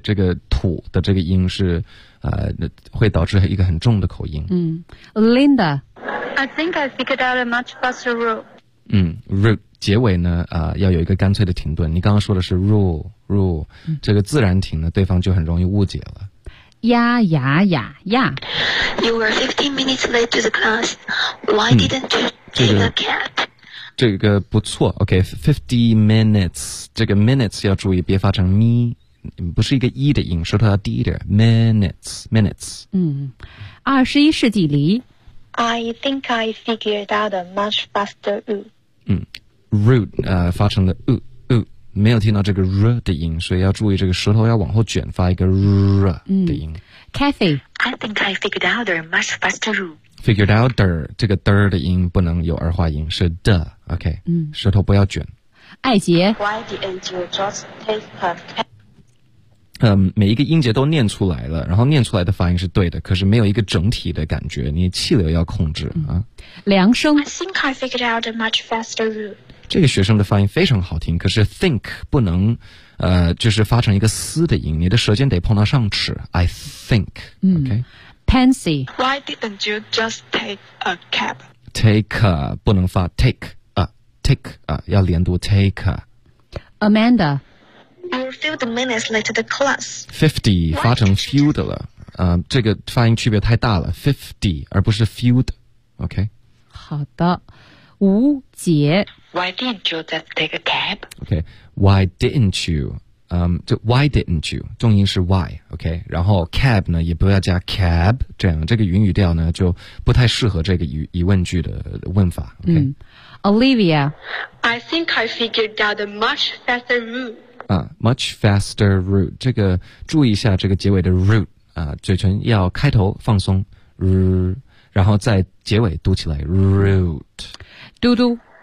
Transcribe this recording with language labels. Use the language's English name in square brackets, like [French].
[Chinese] 这个土的这个音是会导致一个很重的口音。 Linda, [English] I think I figured out a much faster route. [Chinese] Route 结尾呢，要有一个干脆的停顿。你刚刚说的是 rule、嗯、这个自然停呢，对方就很容易误解了。呀呀呀呀 [English] ！You were 15 minutes late to the class. Why didn't you take a cab? [Chinese] 这个不错 ，OK， 50 minutes， 这个 minutes 要注意，别发成咪。不是一个一的音，舌头要低一点。 Minutes。二十一世纪梨。 [English] I think I figured out a much faster route. [Chinese] Route 发成了没有听到这个 r 的音，所以要注意这个舌头要往后卷，发一个 r 的音。 Cathy, [English] I think I figured out a much faster route. Figured out the [Chinese] 这个 the 的音不能有儿化音，是 the。OK。 舌头不要卷。艾杰。 [English] Why didn't you just take a cab? [Chinese] 每一个音节都念出来了，然后念出来的发音是对的，可是没有一个整体的感觉，你气流要控制啊。梁生 [English] ，I think I figured out a much faster route。 [Chinese] 这个学生的发音非常好听，可是 think 不能，就是发成一个嘶的音，你的舌尖得碰到上齿。 [English] I think。 Pansy。 Why didn't you just take a cab? Take a [Chinese] 不能发 take a take a 要连读 take a。 Amanda。 [English] You're 50 minutes late to the class. [Chinese] 50 发成 few 的了，这个发音区别太大了。 50而不是 few 的 ，OK。好的，吴杰。 [English] Why didn't you just take a cab? OK，Why didn't you？ 就 Why didn't you？ [Chinese] 重音是 Why，OK、okay?。然后 cab 呢，也不要加 cab， 这样这个云语调呢就不太适合这个疑问句的问法。 OK、 Olivia。 [English] I think I figured out a much faster route. Much faster route. [Chinese] 这个注意一下这个结尾的 root 啊，嘴唇要开头放松 然后在结尾读起来 root. 嘟嘟